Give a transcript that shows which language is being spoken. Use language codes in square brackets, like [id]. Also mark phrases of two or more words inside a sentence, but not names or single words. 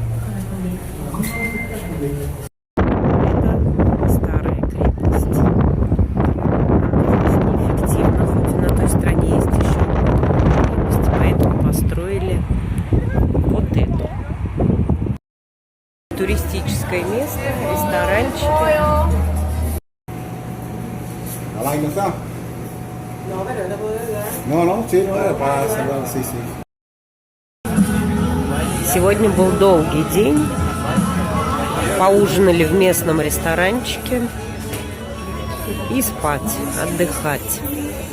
[ru] Это старая крепость. Здесь неэффективно, хоть на той стороне есть еще крепость, поэтому построили вот эту. Туристическое место, ресторанчики. [es] ¿A la iglesia? No, sí, no era para salvar, sí. [ru] Сегодня был долгий день. Поужинали в местном ресторанчике и спать, отдыхать.